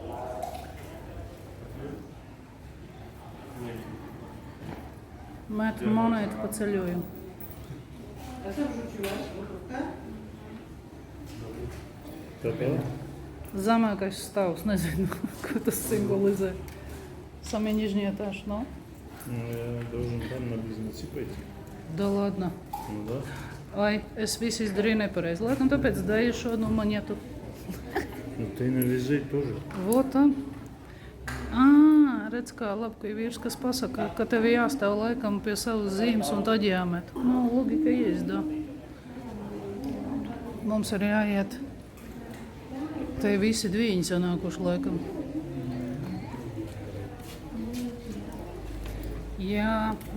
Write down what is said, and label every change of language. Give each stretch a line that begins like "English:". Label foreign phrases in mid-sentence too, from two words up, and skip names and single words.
Latvian: Met monētu pa ceļojumu. Zemākais stāvs, nezinu, ko tas simbolizē.
Russian: Самый нижний этаж, но? Ну, я должен там на близнецы пойти. Да ладно. Ну да. Ai,
Latvian: es visu izdarīju nepareizi. Laikam tāpēc dēju šo монету.
Russian: Ну ты навяжи тоже. Вот он.
Latvian: Redz kā labi, ka ir vīrs, kas pasaka, ka tev jāstāv laikam pie savas zīmes un tad jāmet. Nu, logika iezdā. Mums ir jāiet. Te visi dviņi sanākuši laikam. Jā.